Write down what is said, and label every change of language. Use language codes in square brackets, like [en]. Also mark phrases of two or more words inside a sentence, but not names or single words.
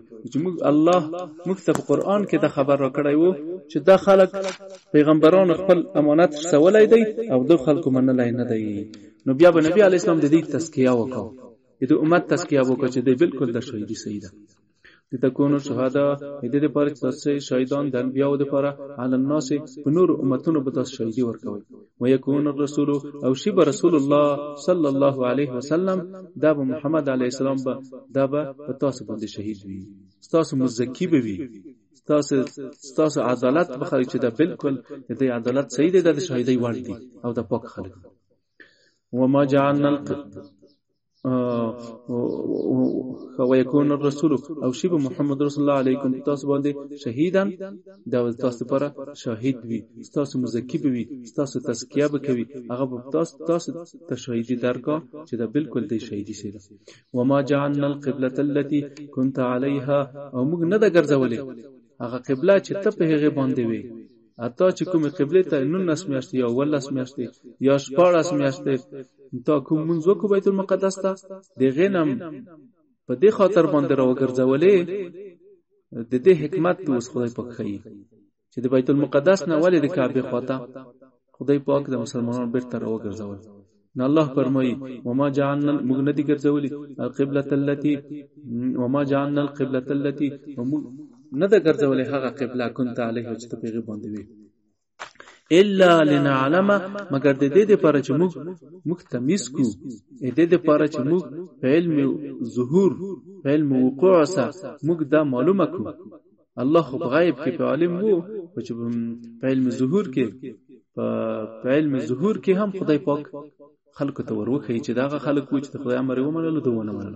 [ps] چې موږ الله موږ ته په قران کې دا خبر راکړی وو چې دا خلق پیغمبرانو خپل امانت سوالای دی او د خلکو منلای نه دی. نو بیا به نبی علی اسلام د دې تزکیه وکړه، د امت تزکیه وکړه چې دی بالکل د شهیدی صحیح ده. [ar] لتكونوا شهداء، [ps] دې لپاره چې تاسو شهیدان د انبیاء لپاره [ar] علی الناس [ps] په نور امتونو به تاسو شهیدی ورکوي. [ar] ويكون الرسول، [ps] او شی به [ar] رسول الله صلی الله علیه وسلم، [ps] دا به محمد [ar] علیه السلام [ps] به دا به تاسو باندې شهید وي، تاسو مزکی به وي، تاسو عدالت بخاری چې دا بالکل د عدالت صحیح دی، د شهیدی وړ دي او د پاک خلک. [ar] وما جعلنا ويكون الرسول، [ps] او شی به محمد [ar] رسول الله علیکم [ps] تاسو باندې شهیدان، دا تاسو لپاره شاهد وي، تاسو مزکی به وي، تاسو تزکیه به کوي، هغه به تاسو ته شهیدی درکا چې دا بالکل دی شهیدی شي. [ar] وما جعلنا القبلة التي كنت عليها، [ps] او موږ نه دا ګرځولې هغه قبله چې ته په هغه باندې وي، اته چې کومه قبله ته 19 میاشتې یا 18 میاشتې یا 14 میاشتې تا کوم منځ کو بیت المقدس ته د غنم په دې خاطر باندې راوګرځولې. د دې حکمت اوس خدای پاک ښیي چې د بیت المقدس نه ولې د کعبه خواته خدای پاک د مسلمانانو بیرته راوګرځول. نو الله فرمایي [ar] وما جعلنا، [ps] موږ نه دي ګرځولې [ar] القبلة التي، وما جعلنا القبلة التي، [ps] نه ده ګرځولې هغه قبله [ar] كنت عليه [ps] چې په غي باندې وي، [ar] الا لنعلم، [ps] مگر د دې لپاره چې موږ تمیز کو، د دې لپاره چې موږ په علم ظهور، په علم وقوع سره موږ دا معلومه کو. الله خو غیب کې په عالم وو، چې په علم ظهور کې، په علم ظهور کې هم خدای پاک خلق ته ورخی چې داغه خلق و چې خدای امر و منلو دوونه منلو.